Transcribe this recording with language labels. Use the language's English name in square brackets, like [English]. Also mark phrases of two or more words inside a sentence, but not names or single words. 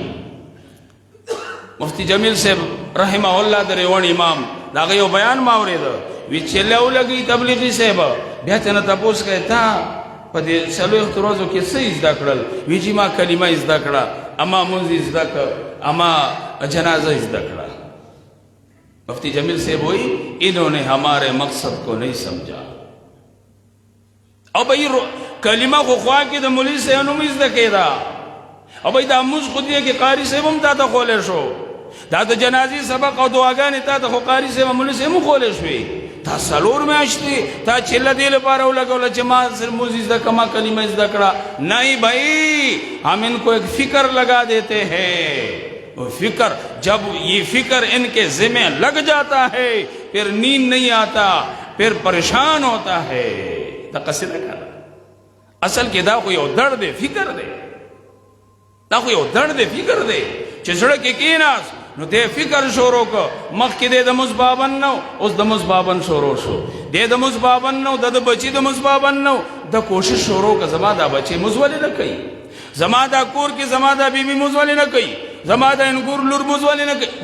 [Pashto] مفتی جمیل صاحب رحمه الله د ریوان امام دا هغه یو بیان ما اورېده، وی چې لګي تبلیغي صاحب بیا ته نه تپوس کوي تا په دې 4 ورځو کې څه زده کړل؟ وی چې ما کلمه زده کړه، اما مونځ زده کړ، اما جنازه زده کړه. [Urdu] مفتی جمیل صاحب وی انہوں نے ہمارے مقصد کو نہیں سمجھا. [Pashto] او بھئی کلمه خو خوا کې د مولوی صاحب نوم زده کېده، او بھئی دا مونځ خو دې کې قاري صاحب هم تا ته خولی شو، دا د جنازې سبق او دعاګانې تا ته خو قاري صاحب مولوی صاحب هم خولی شوې. تا 4 میاشتې تا چله دې لپاره ولګوله چې ما صرف مونځ زده کړه، ما کلمه زده کړه. [Urdu] نہیں بھائی، ہم ان کو ایک فکر لگا دیتے ہیں. فکر جب یہ فکر ان کے ذمہ لگ جاتا ہے پھر نیند نہیں آتا، پھر پریشان ہوتا ہے. [Pashto] دا قصیده کړه. اصل کې دا خو یو درد دی، فکر دی. دا خو یو درد دی، فکر دی چې زړه کې کېناست نو دې فکر شروع کړ. مخکې دې د مونځ پابند نه، اوس د مونځ پابند شروع شو. دې د مونځ پابند نه، د بچي د مونځ پابند نه، د کوشش شروع کړه زما دا بچي مونځ ولې نه کوي، زما دا کور کې زما دا بیبي مونځ ولې نه کوي، زما دا انګور لور مونځ ولې نه کوي.